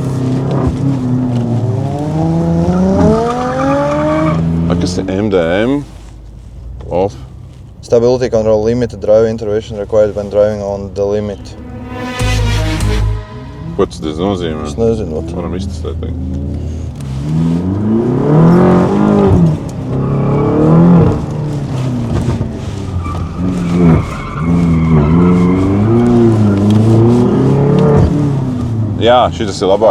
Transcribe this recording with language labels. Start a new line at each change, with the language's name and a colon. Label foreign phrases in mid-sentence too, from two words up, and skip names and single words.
Latvian: Kas ir MDM?
English: Stability control limited drive intervention required when driving on the limit.
Latvian: Ko tas nozīmē? Es nezinu. Varam iztestēt tagad. Jā, šitas ir labāk.